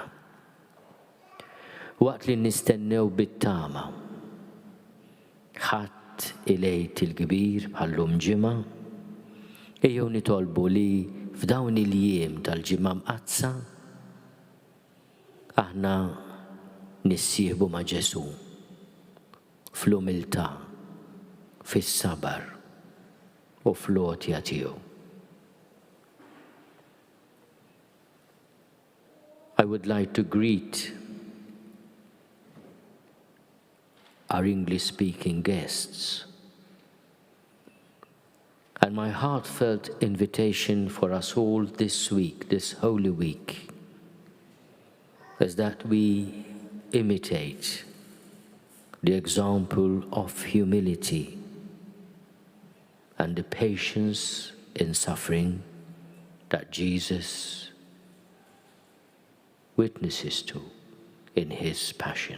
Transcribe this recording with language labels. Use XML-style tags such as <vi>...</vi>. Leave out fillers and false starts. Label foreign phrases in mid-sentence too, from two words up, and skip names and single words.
<mt>Waqt li nistennew bit-tama ħadd ilejt il-kbir bħallum ġimgħa, ejjew nitolbu li f'dawn il-jiem tal-ġimgħa mqazza aħna nissieħbu ma' Ġesu fl-umiltà, fis-sabar u fl-għotja tiegħu.</mt> <en>I would like to greet our English-speaking guests. And my heartfelt invitation for us all this week, this Holy Week, is that we imitate the example of humility and the patience in suffering that Jesus witnesses to in his passion.</en>